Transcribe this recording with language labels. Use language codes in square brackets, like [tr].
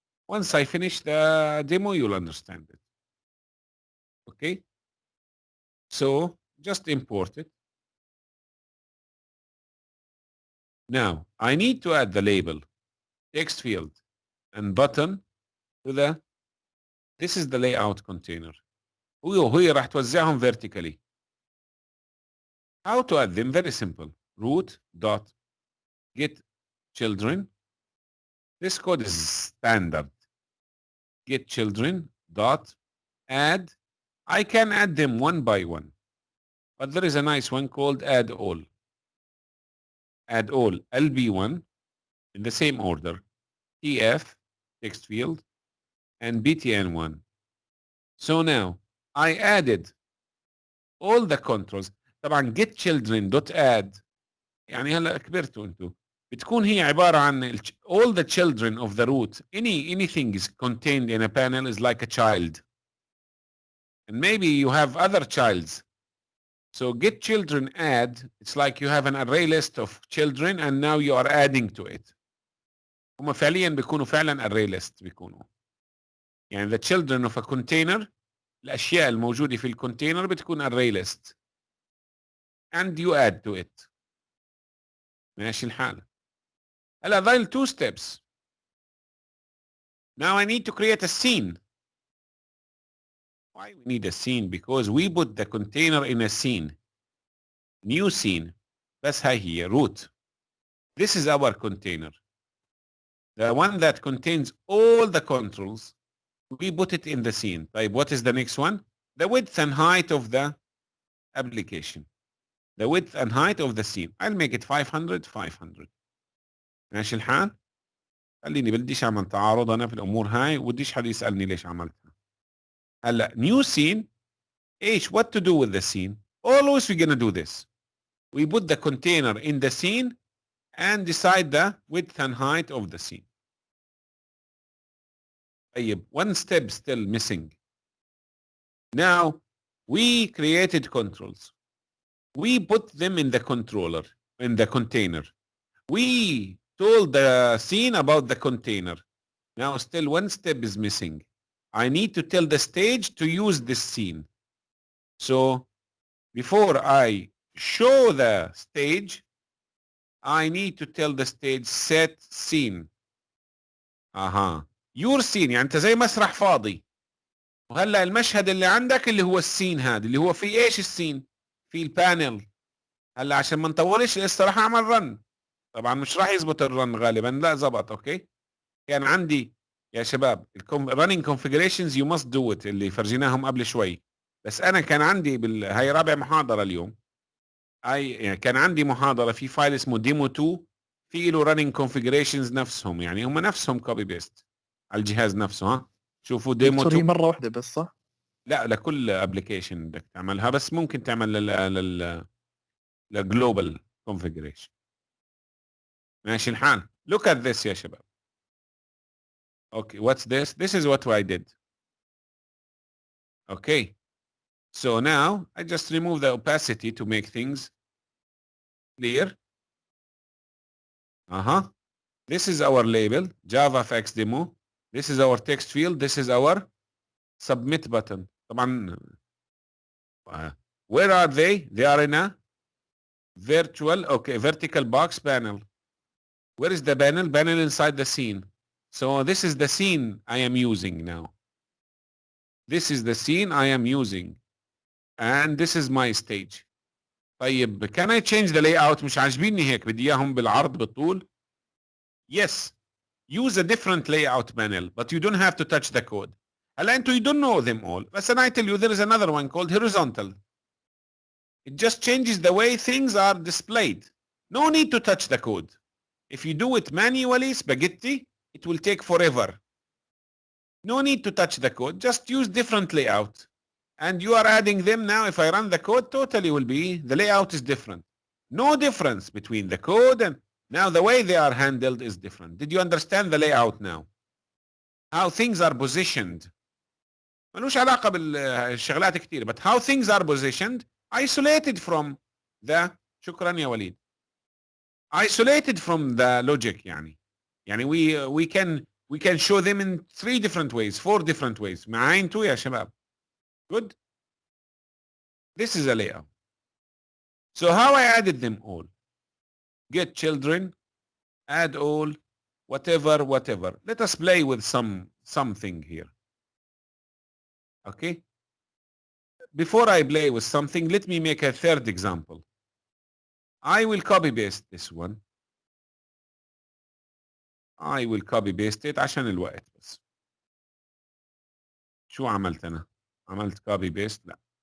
[en] Once I finish the demo, you'll understand it. Okay? So just import it. Now, I need to add the label, text field, and button to this is the layout container. [ar] وهي راح توزعهم [en] vertically. How to add them? Very simple. Root dot get children. This code is standard. Get children dot add. I can add them one by one, but there is a nice one called add all. Add all LB1 in the same order. TF text field and BTN1. So now I added all the controls. [ar] طبعا [en] get children dot add [ar] يعني هلا كبرتوا انتوا بتكون هي عبارة عن [en] all the children of the root. Anything is contained in a panel is like a child. And maybe you have other childs. So get children add, it's like you have an array list of children and now you are adding to it. [ar] هم فعليا بيكونوا فعلا array list بيكونوا. يعني [en] the children of a container [ar] الأشياء الموجودة في الكونتينر بتكون [en] array list. And you add to it. [ar] ماشي الحال. هلا ضايل [en] 2 steps. Now I need to create a scene. Why we need a scene? Because we put the container in a scene. New scene. [ar] بس هاي هي root. [en] This is our container. The one that contains all the controls. We put it in the scene. [ar] طيب [en] what is the next one? The width and height of the application. The width and height of the scene. I'll make it 500. [ar] ماشي الحال؟ خليني بديش اعمل تعارض انا في الامور هاي وبديش حد يسالني ليش عملتها. هلا [en] new scene. [ar] ايش [en] what to do with the scene? Always we're gonna do this. We put the container in the scene and decide the width and height of the scene. [ar] طيب [en] one step still missing. Now we created controls. We put them in the controller, in the container. We told the scene about the container. Now still one step is missing. I need to tell the stage to use this scene. So before I show the stage, I need to tell the stage set scene. [ar] اها [en] your scene، [ar] يعني انت زي مسرح فاضي، وهلا المشهد اللي عندك اللي هو السين هذا، اللي هو في ايش السين؟ في البانل. هلا عشان ما نطولش لسه راح اعمل رن. طبعا مش راح يزبط الرن غالبا، لا زبط. اوكي، كان عندي يا شباب [en] running configurations you must do it [ar] اللي فرجيناهم قبل شوي. بس انا كان عندي هاي رابع محاضره اليوم. يعني كان عندي محاضره في فايل اسمه ديمو 2 في له [en] running configurations [ar] نفسهم، يعني هم نفسهم كوبي بيست على الجهاز نفسه. ها شوفوا ديمو دكتور هي 2. مره واحده بس صح؟ لا لكل ابلكيشن بدك تعملها، بس ممكن تعمل للجلوبال configuration. ماشي الحال. [en] look at this [ar] يا شباب. [en] okay what's this? This is what I did. okay so now I just remove the opacity to make things clear. This is our label Javafx demo. This is our text field. This is our submit button. [ar] طبعا [en] where are they? They are in a vertical box panel. Where is the panel? Panel inside the scene. So this is the scene I am using now. This is the scene I am using. And this is my stage. [ar] طيب [en] can I change the layout؟ [ar] مش عاجبيني هيك، بدي اياهم بالعرض بالطول. [en] Yes. Use a different layout panel, but you don't have to touch the code. [ar] هلا انتوا [en] you don't know them all. [ar] بس [en] I tell you there is another one called horizontal. It just changes the way things are displayed. No need to touch the code. If you do it manually, spaghetti, it will take forever. No need to touch the code. Just use different layout. And you are adding them now. If I run the code, totally will be, the layout is different. No difference between the code and now the way they are handled is different. Did you understand the layout now? How things are positioned. [ar] ملوش علاقة بالشغلات كتير. [en] But how things are positioned, isolated from the, [ar] شكرا يا وليد. [en] Isolated from the logic [ar] يعني. [en] يعني we can show them in 3 different ways, 4 different ways. [ar] معاي انتوا يا شباب؟ [en] Good. This is a layout. So how I added them all? Get children, add all, whatever. Let us play with something here. Okay. Before I play with something, let me make a third example. I will copy paste this one. I will copy paste it [ar] عشان الوقت بس. شو عملت أنا؟ عملت [en] copy paste؟ [ar] لا.